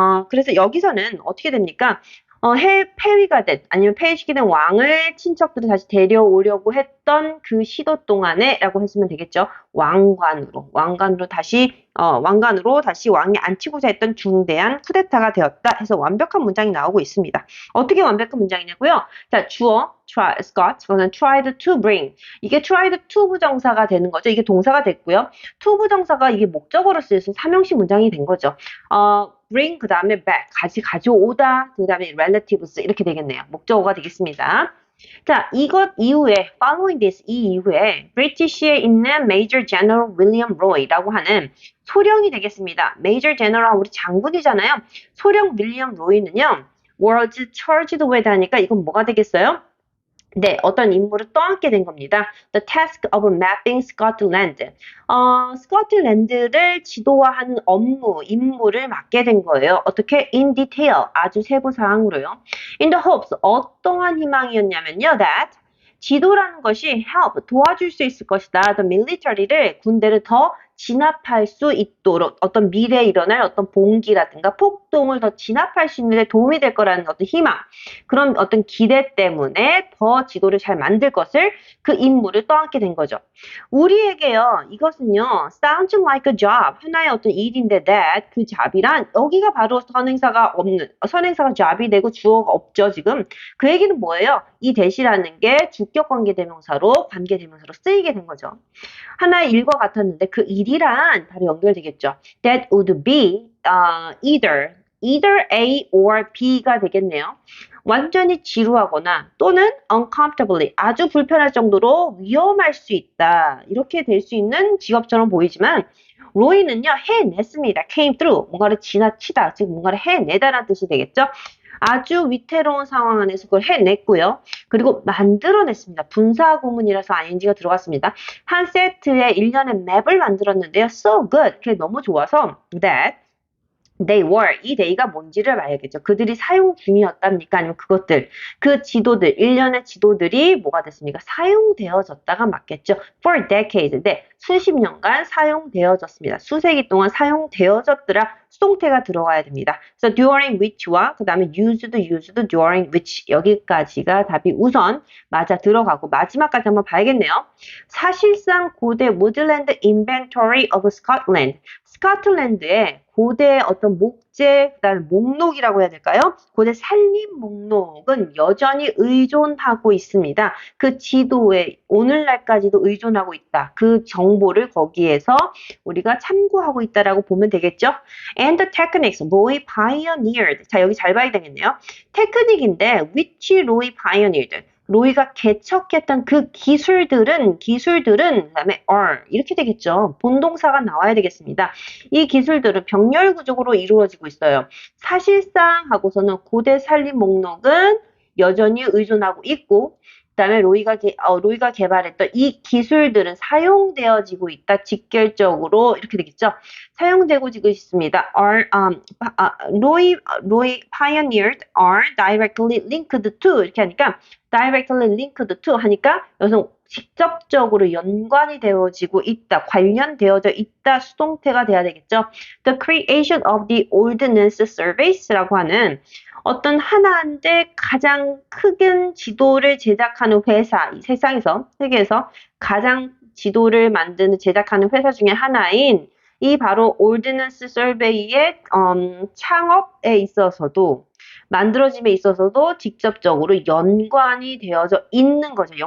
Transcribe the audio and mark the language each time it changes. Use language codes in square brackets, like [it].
[ko] 그래서 여기서는 어떻게 됩니까? 폐위가 된, 아니면 폐위시키는 왕을 친척들이 다시 데려오려고 했던 그 시도 동안에 라고 했으면 되겠죠. 왕관으로 다시 왕이 앉히고자 했던 중대한 쿠데타가 되었다 해서 완벽한 문장이 나오고 있습니다. 어떻게 완벽한 문장이냐고요? 자, 주어, Scott, 그거는 [en] tried to bring. [ko] 이게 tried to 부정사가 되는 거죠. 이게 동사가 됐고요. to 부정사가 이게 목적어로 쓰여서 삼형식 문장이 된 거죠. bring 그 다음에 back 가져오다 그 다음에 relatives 이렇게 되겠네요. 목적어가 되겠습니다. 자, 이것 이후에 [en] following this [ko] 이 이후에 브리티시에 있는 Major General William Roy라고 하는 소령이 되겠습니다. Major General 우리 장군이잖아요. 소령 윌리엄 로이는요. [en] was charged with [ko] 하니까 이건 뭐가 되겠어요? 네, 어떤 임무를 떠안게 된 겁니다. [en] The task of mapping Scotland. [ko] 스코틀랜드를 지도화하는 임무를 맡게 된 거예요. 어떻게? [en] In detail, [ko] 아주 세부 사항으로요. [en] In the hopes, [ko] 어떠한 희망이었냐면요. That 지도라는 것이 help, 도와줄 수 있을 것이다. The military를, 군대를 더 진압할 수 있도록 어떤 미래에 일어날 어떤 봉기라든가 폭동을 더 진압할 수 있는 데 도움이 될 거라는 어떤 희망, 그런 어떤 기대 때문에 더 지도를 잘 만들 것을 그 임무를 떠안게 된 거죠. 우리에게요, 이것은요, [en] sounds like a job, [ko] 하나의 어떤 일인데 that, 그 job이란 여기가 바로 선행사가 job이 되고 주어가 없죠, 지금. 그 얘기는 뭐예요? 이 that이라는 게 주격 관계대명사로 쓰이게 된 거죠. 하나의 일과 같았는데 그 일이란 바로 연결되겠죠. [en] That would be either A or B가 [ko] 되겠네요. 완전히 지루하거나 또는 uncomfortably 아주 불편할 정도로 위험할 수 있다. 이렇게 될 수 있는 직업처럼 보이지만 로이는요 해냈습니다. [en] came through [ko] 뭔가를 지나치다 즉 뭔가를 해내다라는 뜻이 되겠죠. 아주 위태로운 상황 안에서 그걸 해냈고요. 그리고 만들어냈습니다. 분사 구문이라서 ing가 들어갔습니다. 한 세트에 일련의 맵을 만들었는데요. [en] So good. [ko] 그게 너무 좋아서 [en] that they were. [ko] 이 day가 뭔지를 봐야겠죠. 그들이 사용 중이었답니까? 아니면 그 지도들, 일련의 지도들이 뭐가 됐습니까? 사용되어졌다가 맞겠죠. [en] For decades. [ko] 네, 수십 년간 사용되어졌습니다. 수세기 동안 사용되어졌더라. 수동태가 들어가야 됩니다. 그래서 [en] during which [ko] 와 그 다음에 used, during which 여기까지가 답이 우선 맞아 들어가고 마지막까지 한번 봐야겠네요. 사실상 고대 [en] Woodland Inventory of Scotland. [ko] 스코틀랜드의 고대 어떤 목재, 그다음에 목록이라고 해야 될까요? 고대 산림 목록은 여전히 의존하고 있습니다. 그 지도에 오늘날까지도 의존하고 있다. 그 정보를 거기에서 우리가 참고하고 있다라고 보면 되겠죠? [en] And the techniques Roy pioneered. [ko] 자, 여기 잘 봐야 되겠네요. 테크닉인데 [en] which Roy pioneered. [ko] 로이가 개척했던 그 기술들은 그다음에 are 이렇게 되겠죠. 본동사가 나와야 되겠습니다. 이 기술들은 병렬 구조로 이루어지고 있어요. 사실상 하고서는 고대 산림 목록은 여전히 의존하고 있고 그다음에 로이가 개발했던 이 기술들은 사용되어지고 있다. 직결적으로 이렇게 되겠죠. 사용되고 있습니다. [en] Roy pioneered are directly linked to [ko] 이렇게 하니까 [en] directly linked to [ko] 하니까 여기서 직접적으로 연관이 되어지고 있다. 관련되어져 있다. 수동태가 돼야 되겠죠. [en] The creation of the Ordnance Surveys [ko] 라고 하는 어떤 하나인데 가장 큰 지도를 제작하는 회사, 이 세계에서 가장 지도를 제작하는 회사 중에 하나인 이 바로 Ordnance Survey의 창업에 있어서도 만들어짐에 있어서도 직접적으로 연관이 되어져 있는 거죠.